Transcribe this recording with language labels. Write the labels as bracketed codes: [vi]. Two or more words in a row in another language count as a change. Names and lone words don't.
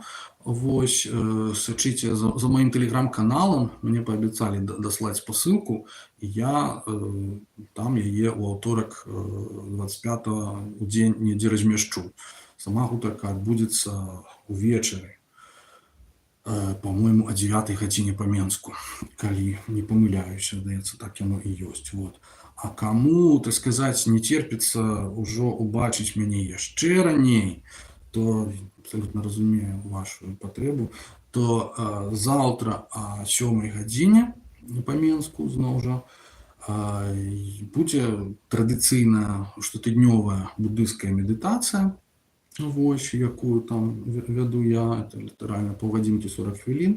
[be] Вось, сачыце за маім тэлеграм-каналам, мне паабяцалі даслаць спасылку, і я там яе ў аўторак 25 у дзень недзе размяшчу. Сама гутарка адбудзецца увечары, по-моему, о 9 гадзіне па Менску, калі не памыляюся, здаецца, так яно і ёсць. Вот. А каму, так сказаць, не терпіцца ўжо убачыць мяне яшчэ раней, то абсолютно разумею вашу патрэбу, то заўтра о 7 гадзіне па Менску зноў жа будзе традыцыйная штотыднёвая будысцкая медытацыя, вось, якую там вяду я, это літаральна паўгадзінкі 40 хвілін.